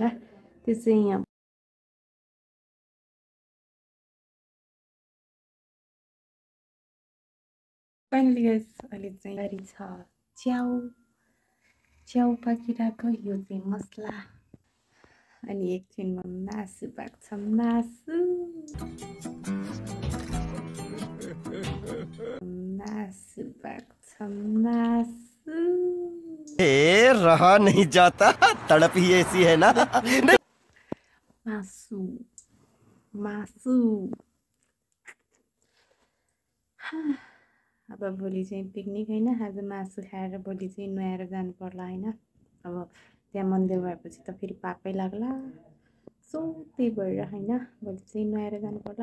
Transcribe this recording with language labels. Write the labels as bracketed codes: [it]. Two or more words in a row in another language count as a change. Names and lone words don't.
[ne] त्यो चाहिँ यहाँ [en] finally guys [ne] अहिले चाहिँ तयारी छ च्याउ। च्याउ पाकिरहेको, यो चाहिँ मसला, अनि एकछिनमा मासु पाक्छ। मासु मासु पाक्छ, मासु। [hi] ए रहा नहीं जाता, तड़प ही ऐसी है ना। [ne] मासु मासु। अब भोलि चाहिँ पिकनिक होइन, आज मासु खाएर भोलि चाहिँ नुहाएर जानु पर्ला होइन। अब त्यहाँ मन्दिर भएपछि त फेरि पाकै लाग्ला, सो त्यही भएर होइन भोलि चाहिँ नुहाएर जानु पर्ला।